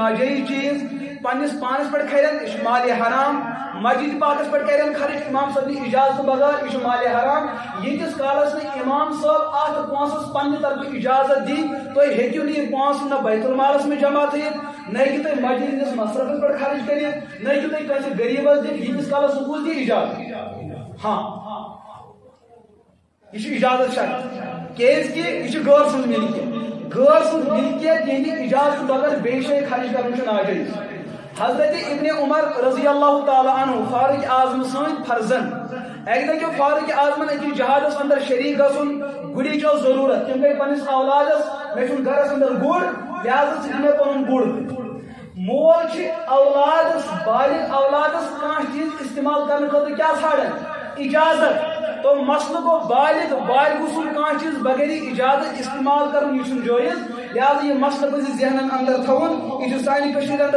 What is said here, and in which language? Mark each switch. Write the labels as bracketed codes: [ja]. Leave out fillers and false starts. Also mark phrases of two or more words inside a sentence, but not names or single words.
[ks] ناجٲیز چیٖز پننس پانس پٮ۪ٹھ کھرن یہِ چھُ مالِ حرام مسجد پاکس پٮ۪ٹھ کرن خرچ امام صٲبنہِ اجازتہٕ بغٲر یہِ چھُ مالِ حرام ییٖتِس کالس نہٕ امام صٲب اتھ پونٛسس پننہِ طرفہٕ اجازت دِی تُہۍ ہیٚکِو نہٕ یہِ پونٛسہٕ نہ بیت المالس منٛز جمع تھٲیِتھ نہ ہیٚکِو تُہۍ مسجد ہٕنٛدِس مصرفس پٮ۪ٹھ خرچ کٔرِتھ نہ ہیٚکِو تُہۍ کٲنٛسہِ غریٖبس دِتھ ییٖتِس کالس سکوٗل دِی اجازت ہاں یہ اجازت شرط کیٛازِ کہِ یہِ چھِ غٲر سٕنٛز ملکیت غٲر سٕنٛز ملکیت یِہنٛدِ اجازتہٕ بغٲر بیٚیہِ جایہِ خرچ کرُن چھُ ناجٲیز حضرت ابن عمر [ar] رضی اللہ تعالیٰ عنہ [ks] فاروق اعظم سٕنٛدۍ فرزن اکہِ دۄہ کیٛو فاروق اعظمن أکِس جہادس اندر شریٖک گژھُن گُرِچ ٲس ضروٗرت تِم گٔے پننِس اولادس مےٚ چھُنہٕ گرس اندر گُر لہذا ژٕ دِ مےٚ پنُن گُر مول چھِ اولادس بالغ اولادس کانٛہہ چیٖز استعمال کرنہٕ خٲطرٕ کیٛاہ ژھانڈان اجازت تو مسلہٕ گوٚو بالغ سُنٛد کانٛہہ چیٖز بغٲر اجازت استعمال کرُن یہِ چھُنہٕ جٲیز لہذا یہِ مسلہٕ پزِ ذہنن اندر تھاوُن یہِ چھُ سانہِ کٔشیٖرِ اندر